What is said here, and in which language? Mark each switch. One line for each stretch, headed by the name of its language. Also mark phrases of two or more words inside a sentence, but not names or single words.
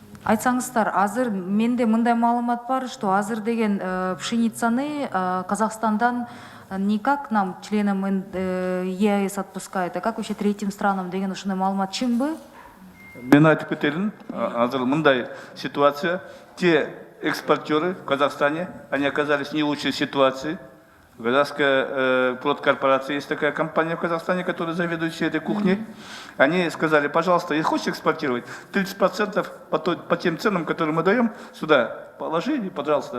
Kyrgyz: Айтсаңыздар, азыр менде мындай маалымат бар, что азыр деген пшеницаны Казахстандан
Russian: никак нам, членам ЕАЭС, отпускают, а как вообще третьим странам
Kyrgyz: деген ушундай маалымат чынбы? Мен айтып кетелін, азыр мындай ситуация,
Russian: те экспортеры в Казахстане, они оказались в не лучшей ситуации. Казахская продкорпорация, есть такая компания в Казахстане, которая заведует всей этой кухней. Они сказали, пожалуйста, если хочешь экспортировать, 30% по тем ценам, которые мы даем, сюда положи, пожалуйста.